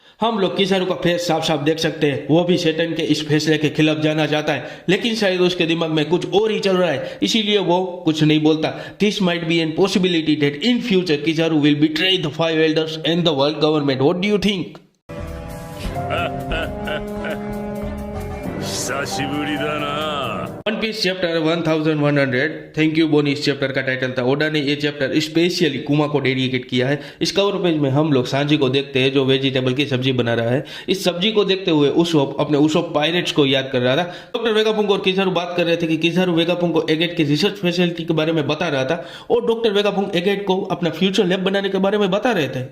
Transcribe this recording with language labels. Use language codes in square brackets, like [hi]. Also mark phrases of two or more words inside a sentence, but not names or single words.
[hi] हम लोग किसारू का फेस साफ साफ देख सकते हैं, वो भी सेटन के इस फैसले के खिलाफ जाना चाहता है, लेकिन शायद उसके दिमाग में कुछ और ही चल रहा है, इसीलिए वो कुछ नहीं बोलता। [en] this might be an possibility that in future Kizaru will betray the Five Elders and the World Government. What do you think? [ja] 久しぶりだな。 [hi] वन पीस चैप्टर 1100। [en] thank you [hi] बोनी इस चैप्टर का टाइटल था। ओडा ने ये चैप्टर स्पेशली कुमा को डेडिकेट किया है। इस कवर पेज में हम लोग सांजी को देखते हैं जो वेजिटेबल की सब्जी बना रहा है। इस सब्जी को देखते हुए उसोप अपने उसोप पायरेट्स को याद कर रहा था। डॉक्टर वेगापुंग और किजारू बात कर रहे थे कि किजारू वेगापुंग को एगेट की [en] research facility [hi] के बारे में बता रहा था और डॉक्टर वेगापुंग एगेट को अपना [en] future lab [hi] बनाने के बारे में बता रहे थे।